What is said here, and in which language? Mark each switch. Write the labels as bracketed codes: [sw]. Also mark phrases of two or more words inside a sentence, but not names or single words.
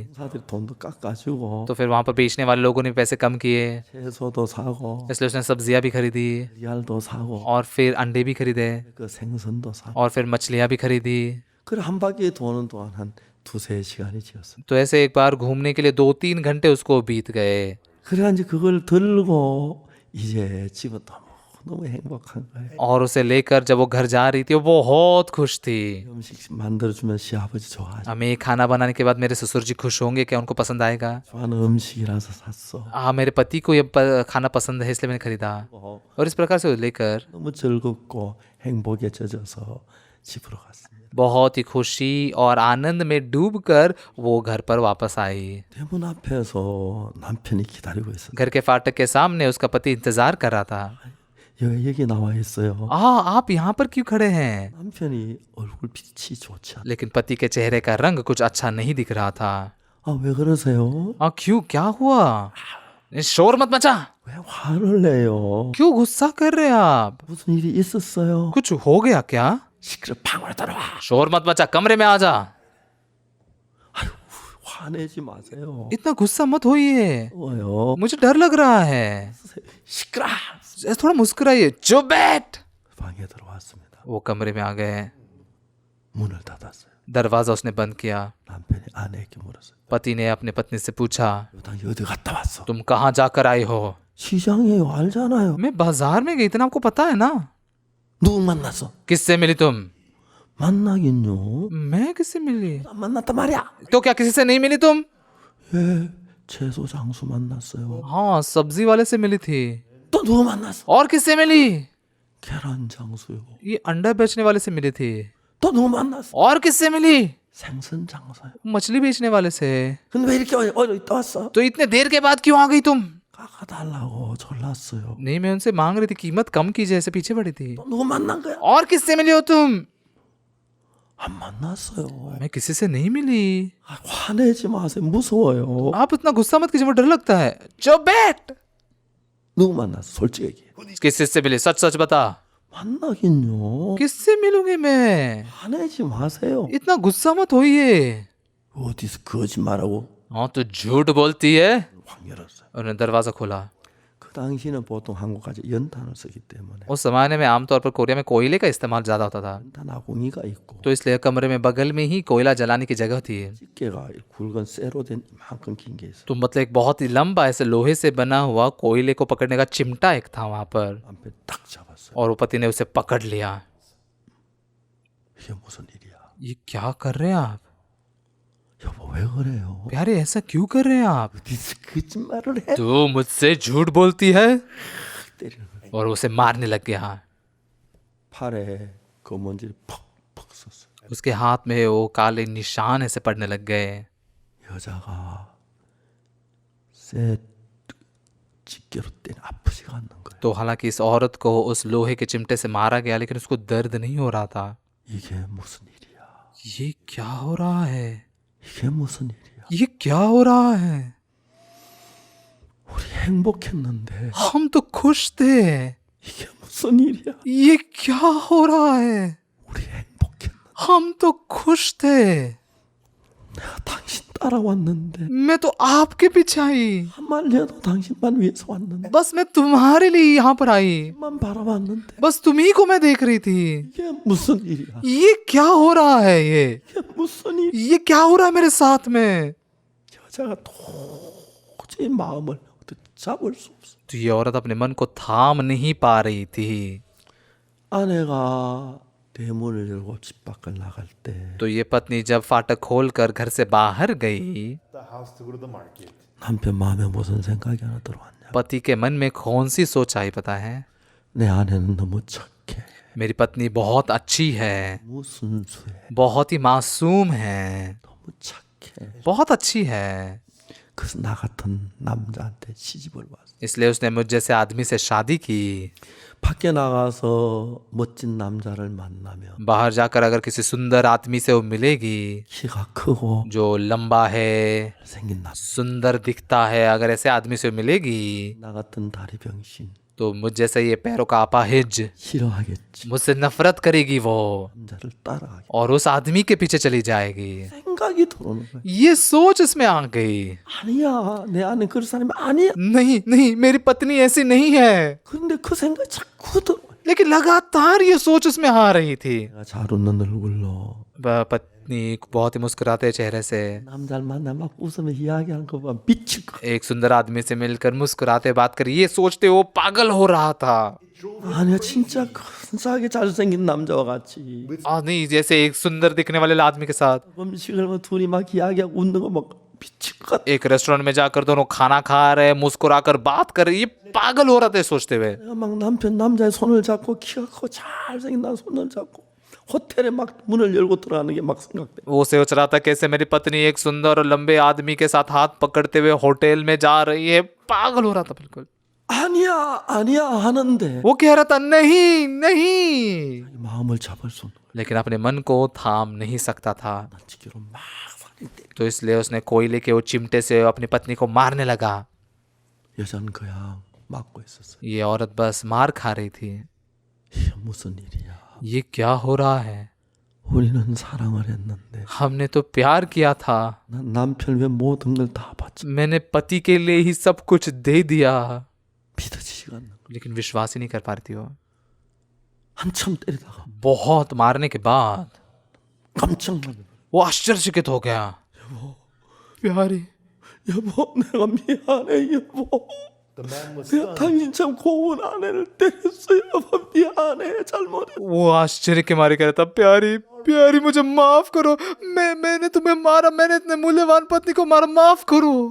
[ko] 사람들이 돈도 깎아주고 [hi] तो फिर वहां पर बेचने वाले लोगों ने पैसे कम किए, [ko] 채소도 사고 [hi] इसलिए उसने सब्जियां भी खरीदी [ko] 리알도 사고 [hi] और फिर अंडे भी खरीदे [ko] 그 생선도 사고 [hi] और फिर मछलियां भी खरीदी। [ko] 그래 한 바퀴 도는 동안 한 두세 시간이 지었어요. [hi] तो ऐसे एक बार घूमने के लिए 2-3 घंटे उसको बीत गए। [ko] 그래 이제 그걸 들고 이제 집에 너무 행복한 거예요. [hi] और उसे लेकर जब वो घर जा रही थी वो बहुत खुश थी। [ko] 음식 만들어주면 시아버지 좋아하죠. [hi] हमें ये खाना बनाने के बाद मेरे ससुर जी खुश होंगे, क्या उनको पसंद आएगा? [ko] 좋아하는 음식이라서 샀어. [hi] मेरे पति को ये खाना पसंद है इसलिए मैंने खरीदा। और इस प्रकार से लेकर [ko] 너무 즐겁고 행복에 젖어서 집으로 갔습니다. [hi] बहुत ही खुशी और आनंद में डूबकर वो घर पर वापस आई। [ko] 대문 앞에서 남편이 기다리고 있었어요. [hi] घर के फाटक के सामने उसका पति इंतजार कर रहा था। [ko] 여기 나와 있어요. [hi] आप यहाँ पर क्यों खड़े हैं? [ko] 남편이 얼굴 빛이 좋지 않아. [hi] लेकिन पति के चेहरे का रंग कुछ अच्छा नहीं दिख रहा था। [ko] 왜 그러세요? [hi] क्यों, क्या हुआ? शोर मत मचा। [ko] 왜 화를 내요? [hi] क्यों गुस्सा कर रहे हैं आप? [ko] 무슨 일이 있었어요? [hi] कुछ हो गया क्या? [ko] 시끄러 방으로 들어와. [hi] शोर मत मचा, कमरे में आ जा। [ko] 화내지 마세요. [hi] इतना गुस्सा मत होइए, [ko] 왜요? [hi] मुझे डर लग रहा है। [ko] 시끄러. [hi] थोड़ा मुस्कुराइए। चुप बैठ। [ko] 방에 들어왔습니다. [hi] वो कमरे में आ गए। [ko] 문을 닫았어요. [hi] दरवाजा उसने बंद किया। [ko] 남편이 아내에게 물었어요. [hi] पति ने अपने पत्नी से पूछा, [ko] 당신 어디 갔다 왔어? [hi] तुम कहाँ जाकर आई हो? [ko] 시장이에요. 알잖아요. [hi] मैं बाजार में गई थी ना, आपको पता है ना। [ko] 누구 만났어? [hi] किससे मिली तुम? [ko] 만나긴요. [hi] मैं किससे मिली? [ko] 안 만났단 말이야. [hi] तो क्या किसी से नहीं मिली तुम? [ko] 예, 채소 장수 만났어요. [hi] हाँ, सब्जी वाले से मिली थी। [ko] 또 누구 만났어? [hi] और किससे मिली? [ko] 계란 장수요. [hi] ये अंडा बेचने वाले से मिली थी। [ko] 또 누구 만났어? [hi] और किससे मिली? [ko] 생선 장사요. [hi] मछली बेचने वाले से। [ko] 근데 왜 이렇게 어디 있다 왔어? [hi] तो इतने देर के बाद क्यों आ गई तुम? [ko] 깎아달라고 졸랐어요. [hi] नहीं, मैं उनसे मांग रही थी, कीमत कम कीजिए, ऐसे पीछे पड़ी थी। [ko] 또 누구 만난 거야? [hi] और किससे मिली हो तुम? [ko] 안 만났어요. [hi] मैं किसी से नहीं मिली। [ko] 화내지 마세요. 무서워요. [hi] आप इतना गुस्सा मत कीजिए, मुझे डर लगता है। चुप बैठ। [ko] 누구 만났어? 솔직히 얘기해. [hi] किससे मिली? सच सच बता। [ko] 만나긴요. [hi] किससे मिलूंगी मैं? [ko] 화내지 마세요. [hi] इतना गुस्सा मत होइए। [ko] 어디서 거짓말하고 [hi] हाँ, तो झूठ बोलती है। [ko] 확 열었어요. [hi] उन्होंने दरवाजा खोला। [ko] 그 당시는 보통 한국까지 연탄을 쓰기 때문에 [hi] उस जमाने में आमतौर पर कोरिया में कोयले का इस्तेमाल ज्यादा होता था, [ko] 연탄 아궁이가 있고 [hi] तो इसलिए कमरे में बगल में ही कोयला जलाने की जगह थी। [ko] 집게가 굵은 쇠로 된 이만큼 긴 게 있어. [hi] तो मतलब एक बहुत ही लंबा ऐसे लोहे से बना हुआ कोयले को पकड़ने का चिमटा एक था वहां पर, [ko] 남편 딱 잡았어요. [hi] और वो पति ने उसे पकड़ लिया। [ko] 이게 무슨 일이야? [hi] ये क्या कर रहे हैं आप? [ko] 여보 왜 그래요? [hi] प्यारे, ऐसा क्यों कर रहे हैं आप? [ko] 어디서 거짓말을 해? [hi] तू मुझसे झूठ बोलती है। [ko] 때리는 거야. [hi] और उसे मारने लग गया। [ko] 팔에 검은질 퍽퍽 썼어요. [hi] उसके हाथ में वो काले निशान ऐसे पड़ने लग गए। [ko] 여자가 쇠 집게로 때려 아프지가 않는 거예요. [hi] तो हालांकि इस औरत को उस लोहे के चिमटे से मारा गया, लेकिन उसको दर्द नहीं हो रहा था। [ko] 이게 무슨 일이야? [hi] ये क्या हो रहा है? [ko] 이게 무슨 일이야? [hi] ये क्या हो रहा है? [ko] 우리 행복했는데 [hi] हम तो खुश थे। [ko] 이게 무슨 일이야? [hi] ये क्या हो रहा है? [ko] 우리 행복했는데 [hi] हम तो खुश थे। [ko] 내가 당신 따라왔는데 [hi] मैं तो आपके पीछे आई, [ko] 한 말려도 당신만 위해서 왔는데 [hi] बस मैं तुम्हारे लिए यहाँ पर आई, [ko] 만 바라봤는데 [hi] बस तुम्ही को मैं देख रही थी। [ko] 이게 무슨 일이야? [hi] ये क्या हो रहा है? [ko] 이게 무슨 일? [hi] ये क्या हो रहा है मेरे साथ में? [ko] 여자가 도저히 마음을 잡을 수 없어. [hi] तो ये औरत अपने मन को थाम नहीं पा रही थी। [ko] 아내가 대문을 열고 집 밖을 나갈 때 [hi] तो ये पत्नी जब फाटक खोलकर घर से बाहर गई, [en] the house to go to the market. [ko] 남편 마음에 무슨 생각이 하나 들어왔냐? [hi] पति के मन में कौन सी सोच आई पता है? [ko] 내 아내는 너무 착해. [hi] मेरी पत्नी बहुत अच्छी है, [ko] 너무 순수해. [hi] बहुत ही मासूम है, [ko] 너무 착해. [hi] बहुत अच्छी है। [ko] 그래서 나 같은 남자한테 시집을 왔어. [hi] इसलिए उसने मुझ जैसे आदमी से शादी की। [ko] 밖에 나가서 멋진 남자를 만나면 [hi] बाहर जाकर अगर किसी सुंदर आदमी से वो मिलेगी, [ko] 키가 크고 [hi] जो लंबा है, [ko] 생긴 남자, [hi] सुंदर दिखता है, अगर ऐसे आदमी से मिलेगी, [ko] 나 같은 다리 병신 [hi] तो मुझ जैसे ये पैरों का अपाहिज [ko] 싫어하겠지. [hi] मुझसे नफरत करेगी वो, [ko] 남자를 따라가겠지. [hi] और उस आदमी के पीछे चली जाएगी। [ko] 생각이 들어오는 거야. [hi] ये सोच इसमें आ गई। [ko] 아니야, 내 아내 그런 사람이 아니야. [hi] नहीं नहीं, मेरी पत्नी ऐसी नहीं है। [ko] 근데 그 생각이 자꾸 들어. [hi] लेकिन लगातार ये सोच उसमें आ रही थी। [ko] 내가 잘 웃는 얼굴로 [hi] पत्नी बहुत ही मुस्कुराते चेहरे से [ko] 남자를 만나 막 웃으며 이야기하는 거 보면 미칠 거. [hi] एक सुंदर आदमी से मिलकर मुस्कुराते बात करी, ये सोचते वो पागल हो रहा था। [ko] 아니야, 진짜 근사하게 잘생긴 남자와 같이 [hi] नहीं, जैसे एक सुंदर दिखने वाले आदमी के साथ [ko] 음식을 뭐 둘이 막 이야기하고 웃는 거 막 미칠 것 같아. [hi] एक रेस्टोरेंट में जाकर दोनों खाना खा रहे, मुस्कुराकर बात कर रहे, ये पागल हो रहा था सोचते हुए। [ko] 내가 막 남자의 손을 잡고 키가 크고 잘생긴 나 손을 잡고 호텔에 막 문을 열고 들어가는 게 막 생각돼. [hi] वो सोच रहा था कैसे मेरी पत्नी एक सुंदर और लंबे आदमी के साथ हाथ पकड़ते हुए होटल में जा रही है। पागल हो रहा था बिल्कुल। [ko] 아니야 하는데 [hi] वो कह रहा था नहीं नहीं, [ko] 마음을 잡을 수 없는 거야. [hi] लेकिन अपने मन को थाम नहीं सकता था। [ko] 난 지기로 막 [hi] तो इसलिए उसने कोयले के वो चिमटे से अपनी पत्नी को मारने लगा। [ko] 여자는 그냥 맞고 있었어요. [hi] ये औरत बस मार खा रही थी। [ko] 이게 무슨 일이야? [hi] ये क्या हो रहा है? [ko] 우리는 사랑을 했는데 [hi] हमने तो प्यार किया था, [ko] 난 남편 왜 모든 걸 다 바쳐 [hi] मैंने पति के लिए ही सब कुछ दे दिया, [ko] 믿어지지가 않는 거야. [hi] लेकिन विश्वास ही नहीं कर पा रही थी वो। [ko] 한참 때리다가 [hi] बहुत मारने के बाद [ko] 깜짝 놀래. [hi] वो आश्चर्यचकित हो गया। प्यारी, [ko] 여보, 내가 미안해, 여보. [en] The man was [ko] 내가 [en] stunned. [ko] 당신 참 고운 아내를 때렸어요. 여보, 미안해, 잘못했어. [hi] वो आश्चर्य के मारे कह रहा था, प्यारी प्यारी मुझे माफ करो, मैंने तुम्हें मारा, मैंने इतने मूल्यवान पत्नी को मारा, माफ करो।